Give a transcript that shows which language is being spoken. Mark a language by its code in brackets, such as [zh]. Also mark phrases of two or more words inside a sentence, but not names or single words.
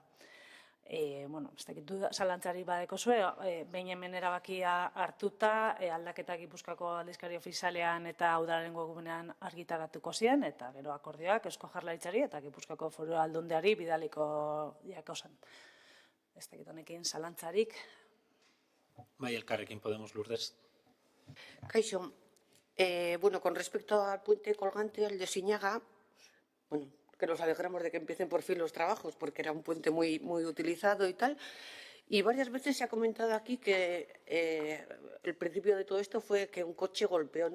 [eu] Ez dakit zalantzari badeko zue, behin hemen erabakia hartuta, aldaketak Gipuzkoako aldizkari ofizialean eta udalaren webgunean argitaratuko ziren, eta gero akordioak Eusko Jaurlaritzari eta Gipuzkoako Foru Aldundiari bidaliko diako zen. Ez dakit honekin zalantzarik. Bai, elkarrekin Podemos, Lourdes. Kaixo, [es] con respecto al puente colgante, el de Siñaga, que nos alegramos de que empiecen por fin los trabajos, porque era un puente muy utilizado y tal. Y varias veces se ha comentado aquí que el principio de todo esto fue que un coche golpeó.